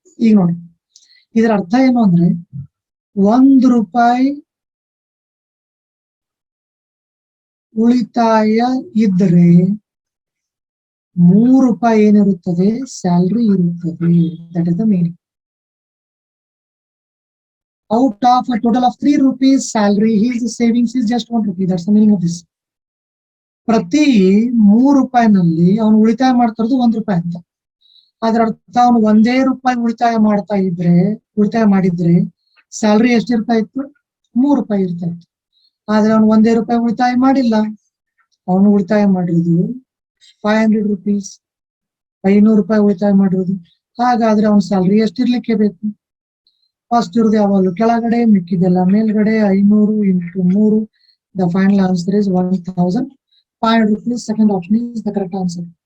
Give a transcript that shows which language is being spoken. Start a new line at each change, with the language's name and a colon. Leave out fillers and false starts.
Kannada: ಈಗ ನೋಡಿ, ಇದರ ಅರ್ಥ ಏನು ಅಂದ್ರೆ 1 ರೂಪಾಯಿ ಉಳಿತಾಯ ಇದ್ರೆ 3 ರೂಪಾಯಿ ಏನಿರುತ್ತದೆ? ಸ್ಯಾಲ್ರಿ ಇರುತ್ತದೆ.
English: That is the meaning. Out of a total of 3 rupees salary, his savings is just 1 rupee. That's the meaning of this.
Kannada: ಪ್ರತಿ 3 ರೂಪಾಯಿನಲ್ಲಿ ಅವನು ಉಳಿತಾಯ ಮಾಡ್ತಾ ಇರೋದು 1 ರೂಪಾಯಿ ಅಂತ. ಅದರ ಅರ್ಥ ಅವನು 1 ರೂಪಾಯಿ ಉಳಿತಾಯ ಮಾಡಿದ್ರೆ ಸ್ಯಾಲ್ರಿ ಎಷ್ಟಿರ್ತಾ ಇತ್ತು? 3 ರೂಪಾಯಿ ಇರ್ತಾ ಇತ್ತು. ಆದ್ರೆ ಅವನು 1 ರೂಪಾಯಿ ಉಳಿತಾಯ ಮಾಡಿಲ್ಲ. ಅವನು ಉಳಿತಾಯ ಮಾಡಿರೋದು 500 rupees, 500 ರೂಪಾಯಿ ಉಳಿತಾಯ ಮಾಡಿರೋದು. ಹಾಗಾದ್ರೆ ಅವನ ಸ್ಯಾಲ್ರಿ ಎಷ್ಟಿರ್ಲಿಕ್ಕೆ ಬೇಕು? ಫಸ್ಟ್ ಇರೋದು ಯಾವಾಗಲೂ ಕೆಳಗಡೆ, ಮಿಕ್ಕಿದೆಲ್ಲ ಮೇಲ್ಗಡೆ. 500 × 3.
English: The final answer is 1500 rupees. Second option is the correct answer.